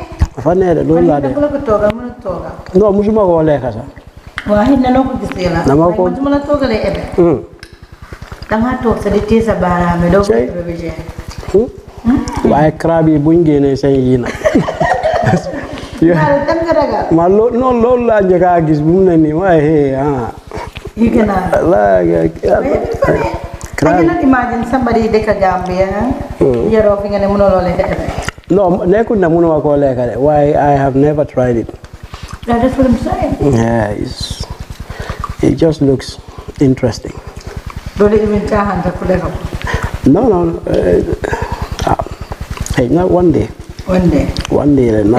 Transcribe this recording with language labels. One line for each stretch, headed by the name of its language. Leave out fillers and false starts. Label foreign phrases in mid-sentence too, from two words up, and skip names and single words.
Wolof: Dafa ne de loolu laa de. Dafa la ko toogal mën a toogal. Non musuma ko lekka sax. Waa xëy na noo ko gisee la. Dama ko- man su ma la toogalee ebe. Danga toog sa di téye sa baaraam bi doo ko ebe bi jeex. Waaye crabe yi buñ génnee seen yi nag. ma loolu laa njëkk a gis bu mu ne nii waaye
English: You cannot. I cannot imagine somebody in Gambia. You're offering a no,
Wolof: nekkul na mënuma koo lekk de.
English: Why I have never tried it. That's what I'm saying. Yeah, it just looks interesting. Don't even try hunter for them. No. Hey, not one day. One day. One day, not